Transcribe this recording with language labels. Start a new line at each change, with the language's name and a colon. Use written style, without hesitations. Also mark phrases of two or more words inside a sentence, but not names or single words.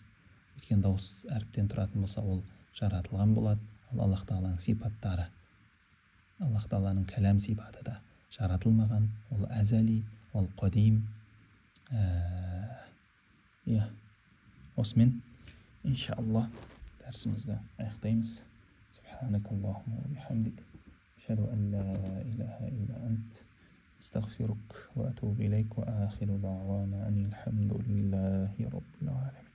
Kazakh: Өйткені дауыс әріптен тұратын болса, ол жаратылған болады. Ал Аллах Тағаланың сипаттары, Аллах Тағаланың кәлам сипаты да жаратылмаған, ол әзәли, ол қадим. Осымен иншалла дәрісімізді аяқтаймыз.
Arabic: سبحانك اللهم وبحمدك أشهد أن لا إله إلا أنت أستغفرك وأتوب إليك وآخر دعوانا أن الحمد لله رب العالمين.